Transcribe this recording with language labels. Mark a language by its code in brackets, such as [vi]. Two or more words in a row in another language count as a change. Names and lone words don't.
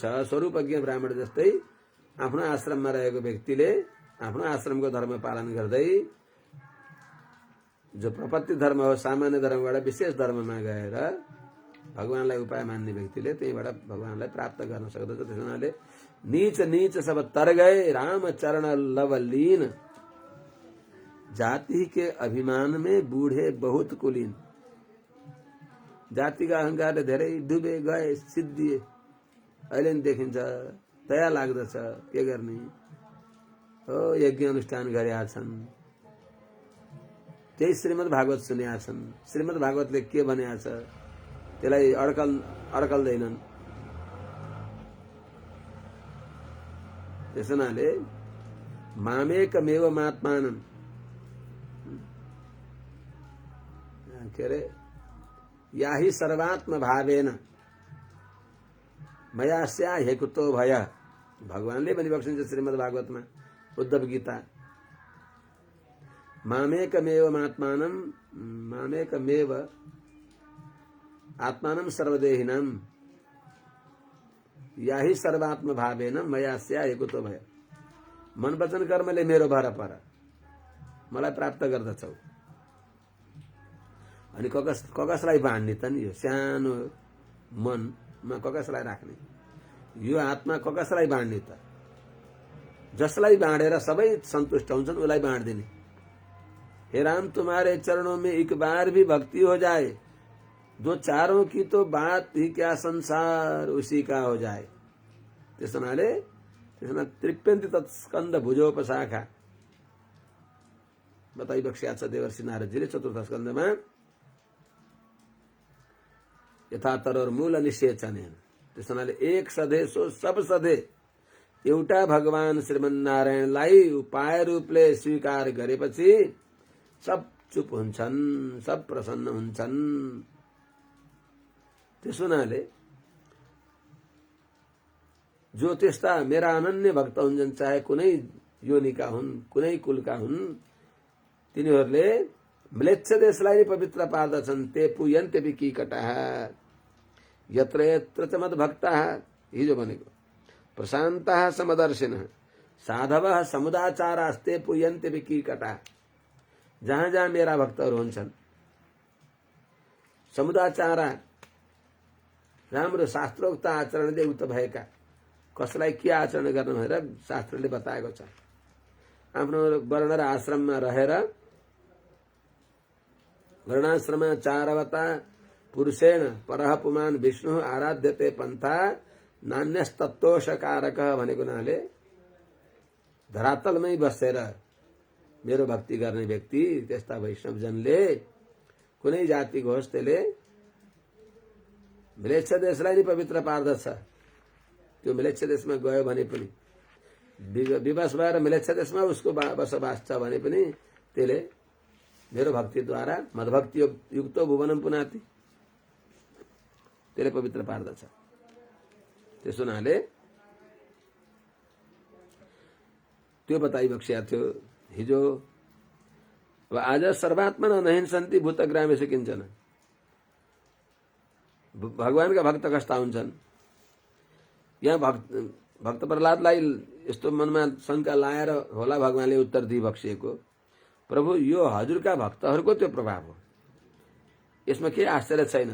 [ne] स्वरूपज्ञ ब्राह्मण जस्तै आफ्नो आश्रममा रहेको व्यक्तिले आफ्नो आश्रमको धर्म पालन गर्दै जो प्रपत्ति धर्म हो सामान्य धर्मबाट विशेष धर्ममा गएर भगवानलाई उपाय मान्ने व्यक्तिले त्यहीबाट भगवानलाई प्राप्त गर्न सक्दछ। त्यस हुनाले [hi] नीच नीच सब तर गए राम चरण लवलीन जाति के अभिमान में बूढ़े बहुत कुलीन। [ne] जातिका अहंकारले धेरै डुबे गए सिद्धिए। अहिले नि देखिन्छ, दया लाग्दछ। के गर्ने हो, यज्ञ अनुष्ठान गरेका छन्, त्यही श्रीमद् भागवत सुनेका छन्। श्रीमद् भागवतले के भनेको छ त्यसलाई अड्कल्दैनन्। त्यस हुनाले [sa] मामेकमेव मात्मानं के अरे याहि सर्वात्म भावेन मया स्या हेकुतो भय। [ne] भगवानले पनि बक्सिन्छ श्रीमद् भागवतमा उद्धव गीता। [sa] मामेकमेव आत्मानं सर्वदेहिनां याहि सर्वात्म भावेन मया स्या हेकुतो भय। [ne] मन वचन कर्मले मेरो भर पर मलाई प्राप्त गर्दछौ। अनि ककसलाई बाँड्ने त नि, यो सानो मनमा ककसलाई राख्ने, यो आत्मा ककसलाई बाँड्ने त? जसलाई बाँडेर सबै सन्तुष्ट हुन्छन् उसलाई बाँड्दिने। [hi] हे राम तुम्हारे चरणों में एक बार भी भक्ति हो जाए, दो चारों की तो बात ही क्या संसार उसी का हो जाए। [ne] त्यसनाले [sa] तृप्यन्ति तत्स्कन्द भुजोपशाखा [ne] बताई बक्स्या छ देवर्षि नारदजीले चतुर्थ स्कन्धमा। [sa] यथा तरर मूल निषेचनेन। [ne] त्यसनाले एक सधे सो सब सधे एउटा भगवान श्रीमन्नारायणलाई उपाय रूपले स्वीकार गरेपछि सब चुप हुन्छन्, सब प्रसन्न हुन्छन्। त्यस हुनाले जो त्यस्ता मेरा अनन्य भक्त हुन्छन्, चाहे कुनै योनिका हुन्, कुनै कुलका हुन्, तिनीहरूले म्लेच्छ देशलाई पवित्र पार्दछन्। [sa] ते पुयन्ते विकीकटाः यत्र यत्र च मद्भक्ताः। [ne] हिजो भनेको [sa] प्रशान्तः समदर्शिनः साधवः समुदाचारास्ते पुयन्ते विकीकटाः। [ne] जहाँ जहाँ मेरा भक्तहरू हुन्छन्, समुदाचारा राम्रो शास्त्रोक्त आचरणले उक्त भएका, कसलाई के आचरण गर्नु भनेर शास्त्रले बताएको छ। आफ्नो वर्ण र आश्रममा रहेर [sa] वर्णाश्रमा चारवता पुरुषेण परः पुमान विष्णु आराध्यते पन्था नान्यस्तत्वशकारक [ne] भनेको हुनाले धरातलमै बसेर मेरो भक्ति गर्ने व्यक्ति, त्यस्ता वैष्णवजनले कुनै जातिको होस्, त्यसले म्लेच्छ देशलाई नि पवित्र पार्दछ। त्यो म्लेच्छ देशमा गयो भने पनि, विवश भएर म्लेच्छ देशमा उसको बसोबास छ भने पनि त्यसले मेरो भक्तिद्वारा [sa] मदभक्ति युक्तो भुवनम पुनाति, [ne] त्यसले पवित्र पार्दछ। त्यसो हुनाले त्यो बताइबक्सिया थियो हिजो। अब आज [sa] सर्वात्मना नहिंसन्ति भूतग्रामेषु किञ्चन। [ne] भगवानका भक्त कस्ता हुन्छन्? यहाँ भक्त प्रहलादलाई यस्तो मनमा शंका लाएर होला भगवानले उत्तर दिइबक्सिएको, प्रभु यो हजुरका भक्तहरूको त्यो प्रभाव हो, यसमा केही आश्चर्य छैन।